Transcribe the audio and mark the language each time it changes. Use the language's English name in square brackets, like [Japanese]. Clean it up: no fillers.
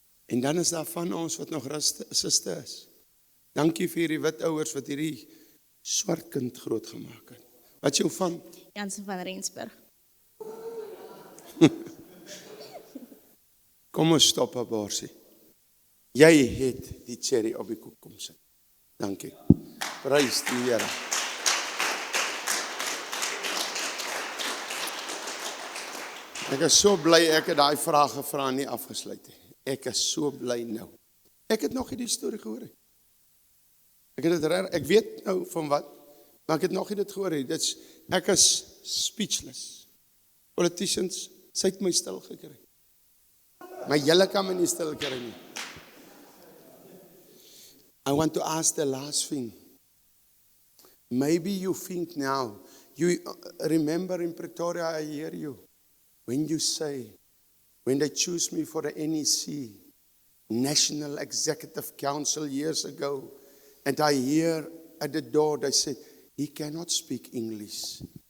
[Afrikaans] En dan is daar van ons wat nog suster is. Dankie vir hierdie wit ouers wat hierdie swart kind groot gemaak het. Wat jou van? Jansen van Rensburg. Kom ons stop aborsie. Jy het die cherry op die koek kom sit. Dankie. Prys die Here. Ek is so bly ek het daai vraag gevra en nie afgesluit nie. Ek is so bly nou. Ek het nog nie die storie gehoor nie. Ek weet nou van wat, maar ek het nog nie dit gehoor nie. Ek is speechless. Politicians, sy het my stil gekry. Maar julle kan my nie stil kry nie. [English] I want to ask the last thing. Maybe you think now, you remember in Pretoria, I hear you, when you say, when they choose me for the NEC, National Executive Council years ago, and I hear at the door, they said, he cannot speak English.